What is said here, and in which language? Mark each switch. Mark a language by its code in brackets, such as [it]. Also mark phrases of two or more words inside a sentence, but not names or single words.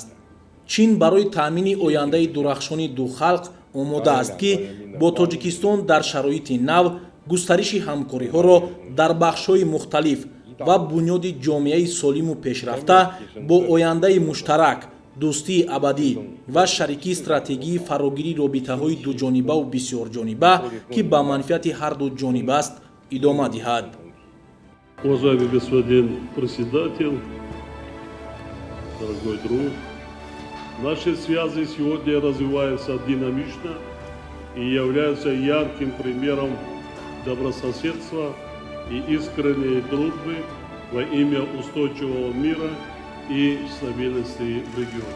[tg] чин барои таъмини ояндаи дурахшони ду халқ омода аст ки бо тоҷикистон дар шароити нав густариши ҳамкориҳоро дар бахшҳои мухталиф ва бунёди ҷомеаи солиму пешрафта бо ояндаи муштарак, дӯстии абадӣ ва шарикии стратегии фарогирии робитаҳои дуҷонибаву бисёрҷониба ки ба манфиати ҳарду ҷониб аст идома диҳад. [ru] Уважаемый господин председатель, дорогой друг, наши связи сегодня развиваются динамично и являются ярким примером добрососедства и искренней дружбы во имя устойчивого мира и стабильности в регионе.